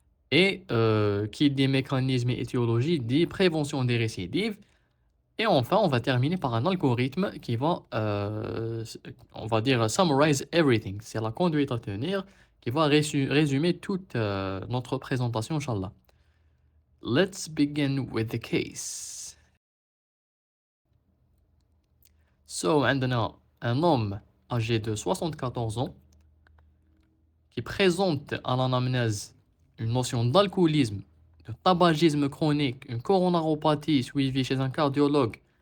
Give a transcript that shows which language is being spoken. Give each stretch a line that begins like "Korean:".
French: Et qui dit mécanisme et étiologie dit prévention des récidives. Et enfin, on va terminer par un algorithme qui va, on va dire,
English: summarize everything.
French: C'est la conduite à tenir qui va résumer toute notre présentation, Inch'Allah.
English: Let's begin with the case. So,
Arabic: عندنا
French: un homme âgé de 74 ans qui présente à l'anamnèse une notion d'alcoolisme, de tabagisme chronique, une coronaropathie suivie chez un cardiologue